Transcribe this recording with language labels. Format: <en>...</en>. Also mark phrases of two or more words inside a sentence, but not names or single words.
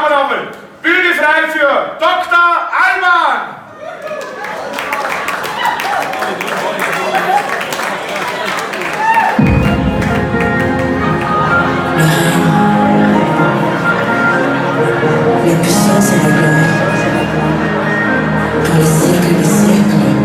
<de>einmal Bühne frei für Dr. Alban!</de> <fr>La puissance et la gloire pour les siècles des siècles.</fr>